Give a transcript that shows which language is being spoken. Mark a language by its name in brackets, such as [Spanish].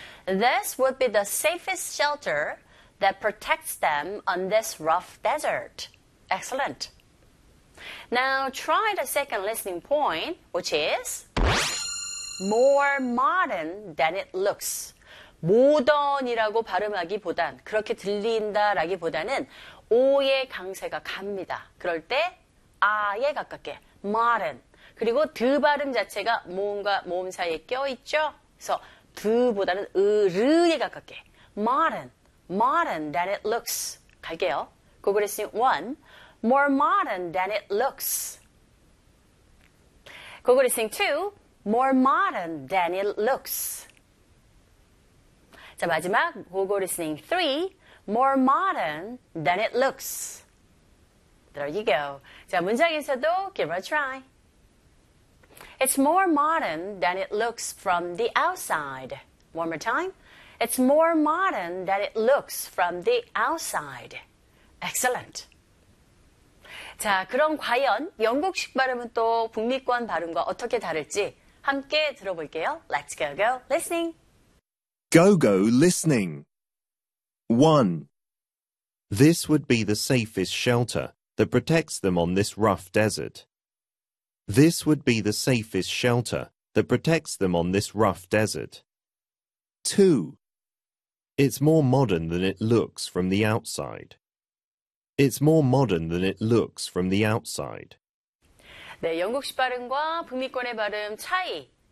[English] This would be the safest shelter that protects them on this rough desert. Excellent. Now try the second listening point, which is more modern than it looks. [Korean] 모던이라고 발음하기보단 그렇게 들린다라기보다는 O의 강세가 갑니다. 그럴 때 아에 가깝게 modern 그리고 드 발음 자체가 모음과 모음 사이에 껴있죠. 그래서 드보다는 으르에 가깝게 [English] modern, modern than it looks [Korean] 갈게요. [English] Google listening 1. More modern than it looks. Google listening 2. More modern than it looks. [Korean] 자, 마지막 [English] Google listening 3. More modern than it looks. There you go. [Korean] 자, 문장에서도 [English] give it a try. It's more modern than it looks from the outside. One more time. It's more modern than it looks from the outside. Excellent. [Korean] 자, 그럼 과연 영국식 발음은 또 북미권 발음과 어떻게 다를지 함께 들어볼게요. [English] Let's go, go, listening. Go-go listening. 1. This would be the safest shelter that protects them on this rough desert. This would be the safest shelter that protects them on this rough desert. 2. It's more modern than it looks from the outside. It's more modern than it looks from the outside. [Korean] 네, 영국식 발음과 북미권의 발음 차이.